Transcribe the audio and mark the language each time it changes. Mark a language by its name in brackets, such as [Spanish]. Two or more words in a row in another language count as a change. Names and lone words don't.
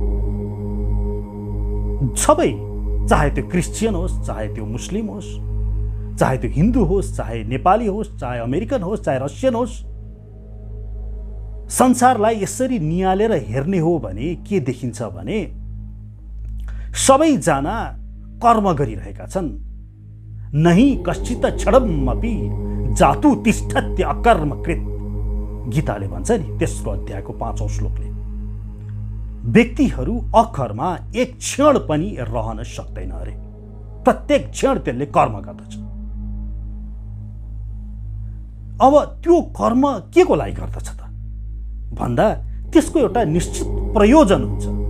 [Nepali] सबै, चाहे त्यो क्रिस्चियन होस् चाहे त्यो मुस्लिम होस्, चाहे त्यो हिन्दू होस् चाहे नेपाली होस् चाहे अमेरिकन होस् चाहे रसियन होस्, संसारलाई यसरी नियालेर हेर्ने हो भने के देखिन्छ भने सबैजना कर्म गरिरहेका छन्। [Sanskrit] नहि कश्चित क्षणमपि जातु तिष्ठत्य अकर्मकृत, [Nepali] गीताले भन्छ नि तेस्रो अध्यायको 5औं श्लोकले। व्यक्तिहरू अकर्मा एक क्षण पनि रहन सक्दैन अरे, प्रत्येक क्षण त्यसले कर्म गर्दछ। अब त्यो कर्म के को लागि गर्दछ त भन्दा त्यसको एउटा निश्चित प्रयोजन हुन्छ।